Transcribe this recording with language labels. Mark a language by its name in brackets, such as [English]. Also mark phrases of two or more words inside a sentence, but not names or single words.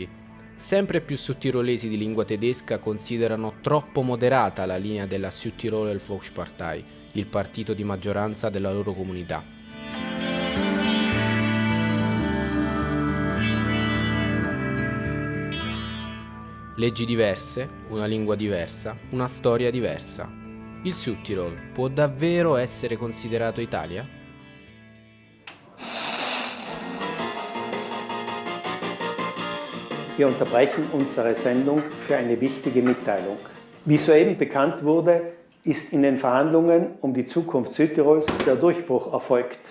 [Italian] Sempre più sudtirolesi di lingua tedesca considerano troppo moderata la linea della Südtiroler Volkspartei, il partito di maggioranza della loro comunità. Leggi diverse, una lingua diversa, una storia diversa. Il Südtirol può davvero essere considerato Italia? [German] Wir unterbrechen unsere Sendung für eine wichtige Mitteilung. Wie soeben bekannt wurde, ist in den Verhandlungen um die Zukunft Südtirols der Durchbruch erfolgt.